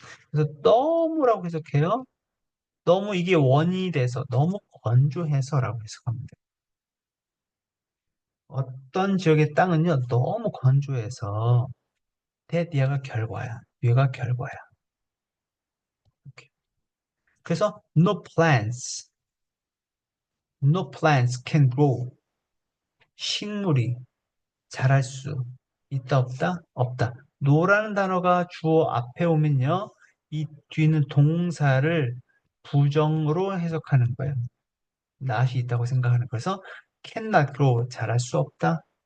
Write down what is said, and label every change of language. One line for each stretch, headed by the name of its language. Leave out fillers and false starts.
Korean: 그래서 너무라고 해석해요. 너무 이게 원인이 돼서 너무 건조해서라고 해석하면 돼요. 어떤 지역의 땅은요 너무 건조해서 대디아가 결과야. 뒤가 결과야. 이렇게. 그래서
English: no plants can grow.
Korean: 식물이 자랄 수 있다 없다? 없다. no라는 단어가 주어 앞에 오면요. 이 뒤는 동사를 부정으로 해석하는 거예요. 낫이 있다고 생각하는 거에서
English: cannot grow
Korean: 자랄 수 없다.